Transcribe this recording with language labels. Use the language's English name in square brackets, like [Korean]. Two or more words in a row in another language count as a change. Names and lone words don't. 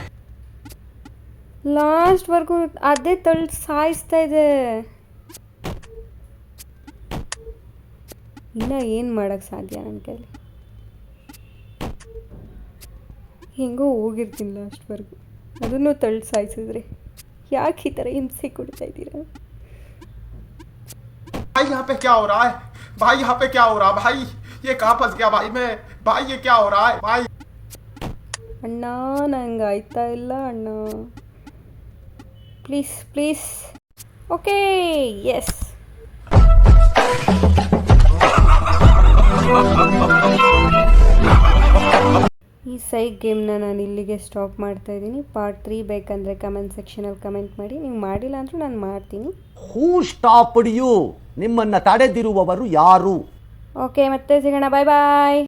[Kannada] ಲಾಸ್ಟ್ವರೆಗೂ ಅದೇ ಸಾಯಿಸ್ತಾ ಇದೆ. ಇನ್ನು ಏನು ಮಾಡೋಕ್ಕೆ ಸಾಧ್ಯ ನನ್ನ ಕೈಲಿ? ಹೆಂಗೋ ಹೋಗಿರ್ತೀನಿ ಲಾಸ್ಟ್ವರೆಗೂ, ಅದನ್ನು ಸಾಯಿಸಿದ್ರೆ. ಯಾಕೆ ಈ ಥರ ಹಿಂಸೆ ಕೊಡ್ತಾ ಇದ್ದೀರಾ? [Hindi] भाई यहाँ पे क्या हो रहा है भाई? यहाँ पे क्या हो रहा है भाई? ये कहाँ फंस गया भाई मैं? भाई ये क्या हो रहा है भाई? [Kannada] ಅಣ್ಣ ನಂಗೆ ಆಯ್ತಾ ಇಲ್ಲ ಅಣ್ಣ, ಪ್ಲೀಸ್. ಓಕೆ, ಎಸ್. ಈ ಸೈಕ್ ಗೇಮ್ನ ನಾನು ಇಲ್ಲಿಗೆ ಸ್ಟಾಪ್ ಮಾಡ್ತಾ ಇದ್ದೀನಿ. ಪಾರ್ಟ್ 3 ಬೇಕಂದರೆ ಕಮೆಂಟ್ ಸೆಕ್ಷನಲ್ಲಿ ಕಮೆಂಟ್ ಮಾಡಿ. ನೀವು ಮಾಡಿಲ್ಲ ಅಂದರೂ ನಾನು ಮಾಡ್ತೀನಿ. [English] Who stopped you? [Kannada] ನಿಮ್ಮನ್ನ ತಡೆದಿರುವವರು ಯಾರು? ಓಕೆ, ಮತ್ತೆ ಸಿಗೋಣ. ಬಾಯ್.